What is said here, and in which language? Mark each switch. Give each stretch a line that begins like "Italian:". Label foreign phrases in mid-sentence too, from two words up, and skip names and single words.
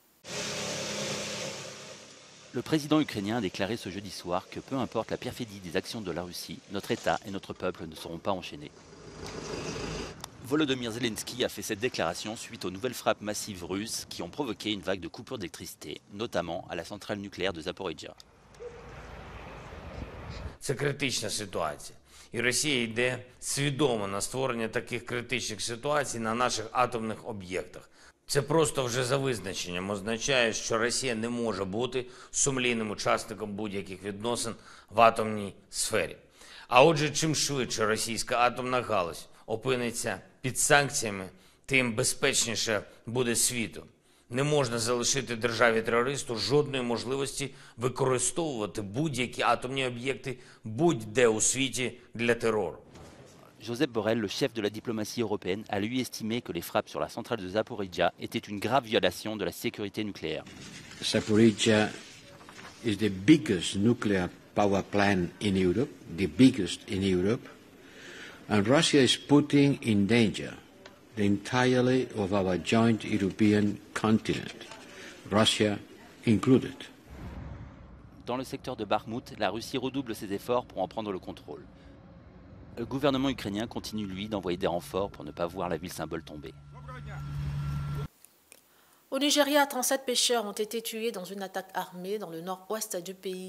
French: Le président ukrainien a déclaré ce jeudi soir que peu importe la perfidie des actions de la Russie, notre État et notre peuple ne seront pas enchaînés. Volodymyr Zelensky a fait cette déclaration suite aux nouvelles frappes massives russes qui ont provoqué une vague de coupures d'électricité, notamment à la centrale nucléaire de Zaporizhzhia.
Ukrainian: Це критична ситуація. І Росія йде свідомо на створення таких критичних ситуацій на наших атомних об'єктах. Це просто вже за визначенням означає, що Росія не може бути сумлінним учасником будь-яких відносин в атомній сфері. А отже, чим швидше російська атомна галузь опиниться під санкціями, тим безпечніше буде світу. Не можна залишити державі-терористу жодної можливості використовувати будь-які атомні об'єкти будь-де у світі для терору.
French: Josep Borrell, le chef de la diplomatie européenne, a lui estimé que les frappes sur la centrale de Zaporizhzhia étaient une grave violation de la sécurité nucléaire.
English: Zaporizhzhia is the biggest nuclear power plant in Europe, the biggest in Europe, and Russia is putting in danger the entirety of our joint European continent, Russia included.
French: Dans le secteur de Bakhmout, la Russie redouble ses efforts pour en prendre le contrôle. Le gouvernement ukrainien continue, lui, d'envoyer des renforts pour ne pas voir la ville symbole tomber. Au Nigeria, 37 pêcheurs ont été tués dans une attaque armée dans le nord-ouest du pays.